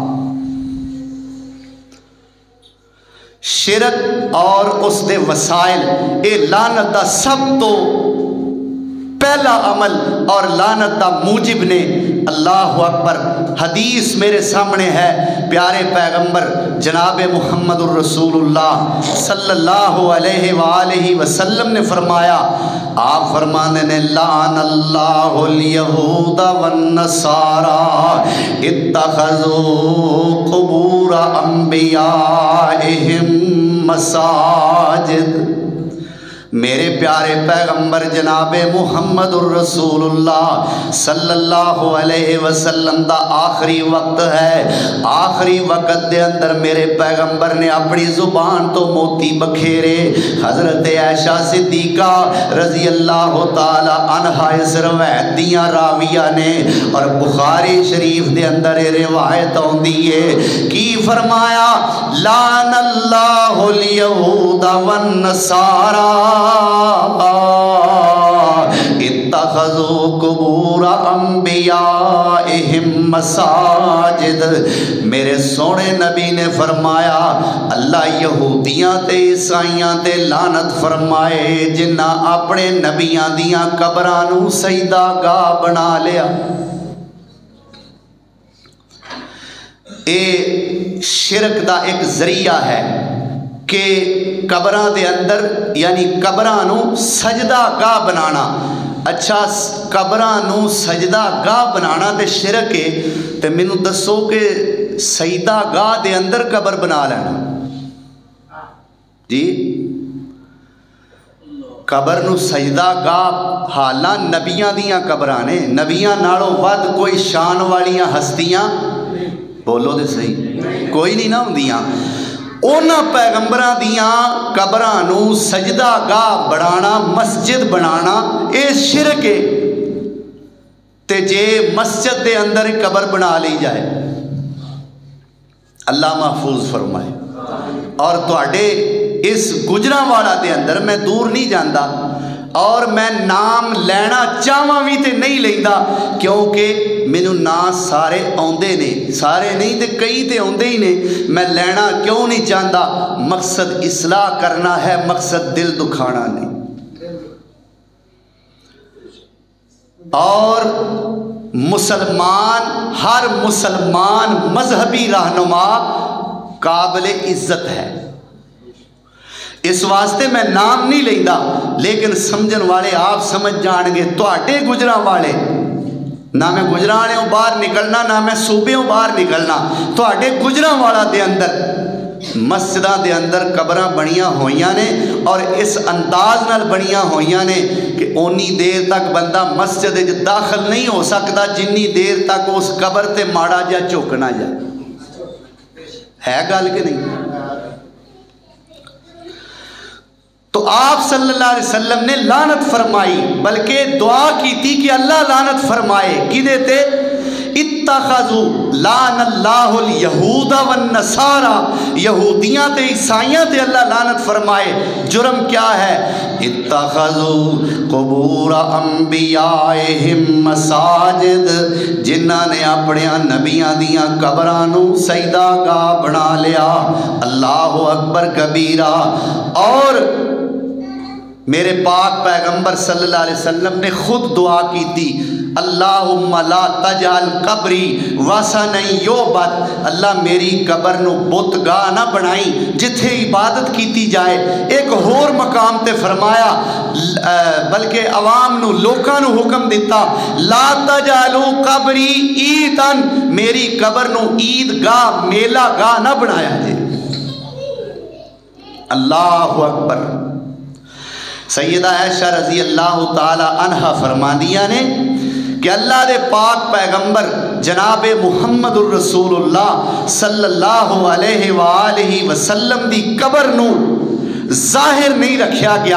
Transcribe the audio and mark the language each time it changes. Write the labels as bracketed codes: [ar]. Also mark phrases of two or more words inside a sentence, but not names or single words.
[pa] شرک اور اس دے وسائل اے لعنت دا سب تو پہلا عمل اور لعنت دا موجب نے. [ar] اللہ اکبر. [pa] حدیث میرے سامنے ہے، پیارے پیغمبر جناب محمد الرسول اللہ [ar] صلی اللہ علیہ وآلہ وسلم [pa] نے فرمایا، آپ فرمانے نے [ar] لعن اللہ الیہود والنصارى اتخذوا قبور انبیائہم مساجد. [pa] میرے پیارے پیغمبر جناب محمد الرسول اللہ [ar] صلی اللہ علیہ وسلم [pa] دا آخری وقت ہے. آخری وقت دے اندر میرے پیغمبر نے اپنی زبان تو موتی بکھیرے. حضرت عائشہ صدیقہ [ar] رضی اللہ تعالی عنہا [pa] اس روایت دیاں راویہ نے اور بخاری شریف دے اندر روایت ہوندی ہے کی فرمایا [ar] لعن اللہ الیہود والنصارى اتخذوا قبور انبیائہم مساجد. [pa] میرے سونے نبی نے فرمایا اللہ یہودیاں تے عیسائیاں تے لعنت فرمائے جنہ اپنے نبیاں دیاں قبراں نو سجدہ گاہ بنا لیا. اے شرک دا ایک ذریعہ ہے کہ قبراں دے اندر یعنی قبراں نو سجدہ گاہ بنانا. اچھا قبراں نو سجدہ گاہ بنانا تے شرک ہے تے مینوں دسو کہ سجدہ گاہ دے اندر قبر بنا لینا جی. قبر نو سجدہ گاہ حالاں نبیاں دیاں قبراں نے. نبیاں نالوں ود کوئی شان والیاں ہستیاں بولو دے صحیح کوئی نہیں نہ ہوندیاں. اونا پیغمبراں دیاں قبراں نو سجدہ گاہ بنانا مسجد بنانا اے شرک ہے. تے جے مسجد دے اندر قبر بنا لی جائے اللہ محفوظ فرمائے. اور تواڈے اس گجراں دے اندر میں دور نہیں جاندا اور میں نام لینا چاہواں بھی تے نہیں لیندا کیونکہ مینوں نا سارے آندے نے. سارے نہیں تے کئی تے آندے ہی نے. میں لینا کیوں نہیں چاہتا؟ مقصد اصلاح کرنا ہے، مقصد دل دکھانا نہیں. [ur] اور مسلمان ہر مسلمان مذہبی رہنما قابل عزت ہے. [pa] اس واسطے میں نام نہیں لینا لیکن سمجھن والے آپ سمجھ جان گے. تواڈے گجراں والے نہ میں گجراں باہر نکلنا نہ میں صوبیوں باہر نکلنا. تواڈے گجراں والا دے اندر مسجداں دے اندر قبراں بنیاں ہوئیاں نے اور اس انداز نال بنیاں ہوئیاں نے کہ اونی دیر تک بندہ مسجد وچ داخل نہیں ہو سکتا جنی دیر تک اس قبر تے ماڑا جا جھک نہ جائے. ہے گل کہ نہیں؟ [ur] تو آپ [ar] صلی اللہ علیہ وسلم [ur] نے لعنت فرمائی بلکہ دعا کی تھی کہ اللہ لعنت فرمائے. [pa] کدے تے [ar] اتخذوا لعن اللہ الیہود والنصارى [pa] یہودیاں تے عیسائیاں تے اللہ لعنت فرمائے. جرم کیا ہے؟ [ar] اتخذوا قبور انبیائہم مساجد [pa] جنہاں نے اپنے نبیاں دیاں قبراں نو سجدہ گاہ بنا لیا. [ar] اللہ اکبر کبیرہ. [ur] اور میرے پاک پیغمبر [ar] صلی اللہ علیہ وسلم [ur] نے خود دعا کی تھی [ar] اللہم لا تجعل قبری وثنا یعبد. [pa] اللہ میری قبر نو بت گاہ نہ بنائی جتھے عبادت کیتی جائے. ایک ہور مقام تے فرمایا بلکہ عوام نو لوکاں نو حکم دیتا [ar] لا تجعلوا قبری عیدن [pa] میری قبر نو عید گاہ میلہ گاہ نہ بنایا جائے. [ar] اللہ اکبر. [pa] سیدہ عائشہ [ar] رضی اللہ تعالی عنہ [pa] فرماندیاں نے کہ اللہ دے پاک پیغمبر جناب محمد الرسول اللہ [ar] صلی اللہ علیہ وآلہ وسلم [pa] دی قبر نو ظاہر نہیں رکھیا گیا.